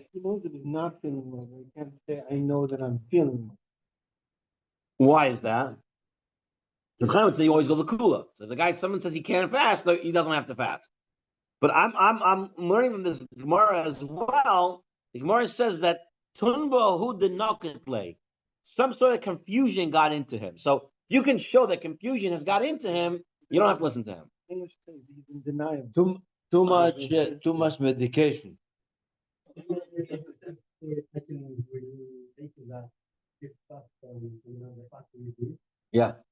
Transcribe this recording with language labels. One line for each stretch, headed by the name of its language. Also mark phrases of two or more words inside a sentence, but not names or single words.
English: He knows that he's not feeling well. He can't say, I know that I'm feeling well. Why is that? You always go to the kula. So if the guy, someone says he can't fast, he doesn't have to fast. But I'm learning from this Gemara as well. The Gemara says that Tunba hu denoketle, some sort of confusion got into him. So you can show that confusion has got into him. You don't have to listen to him. English says he's in denial. Too much medication. Yeah.